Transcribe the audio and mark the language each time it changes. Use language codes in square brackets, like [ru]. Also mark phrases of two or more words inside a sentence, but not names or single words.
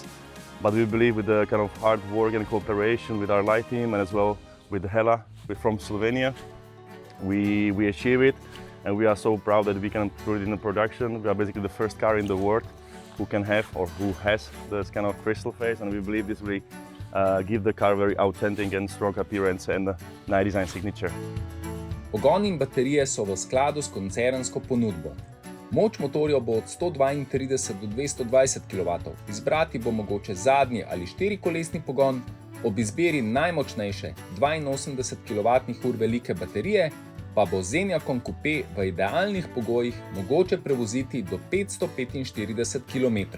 [en] But we believe with the kind of hard work and cooperation with our light team and as well with Hela from Slovenia, we achieve it. And we are so proud that we can put it in the production. We are basically the first car in the world who can have or who has this kind of crystal face, and we believe this will give the car very authentic and strong appearance and night design signature. [sl] Pogon in baterije so v skladu s koncernsko ponudbo. Moč motorja bo od 132 do 220 kW. Izbrati bo mogoče zadnji ali 4-kolesni pogon, ob izbiri najmočnejše 82 kWh velike baterije pa bo z enyaqom coupe v idealnih pogojih mogoče prevoziti do 545 km.